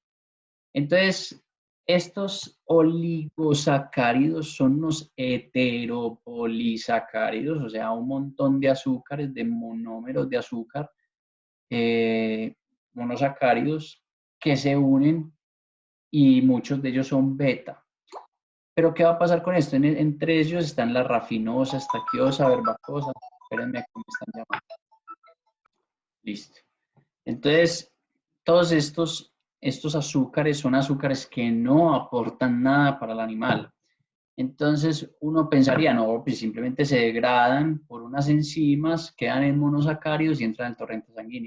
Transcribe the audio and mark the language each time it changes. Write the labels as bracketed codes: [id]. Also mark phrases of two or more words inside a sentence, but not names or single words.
[es] Entonces, estos oligosacáridos son unos heteropolisacáridos, o sea, un montón de azúcares, de monómeros de azúcar, eh, monosacáridos que se unen y muchos de ellos son beta. Pero ¿qué va a pasar con esto? Entre ellos están la rafinosa, estaquiosa, verbacosa. Espérenme que me están llamando. Listo. Entonces, todos estos azúcares son azúcares que no aportan nada para el animal. Entonces, uno pensaría, no, pues simplemente se degradan por unas enzimas, quedan en monosacáridos y entran al torrente sanguíneo.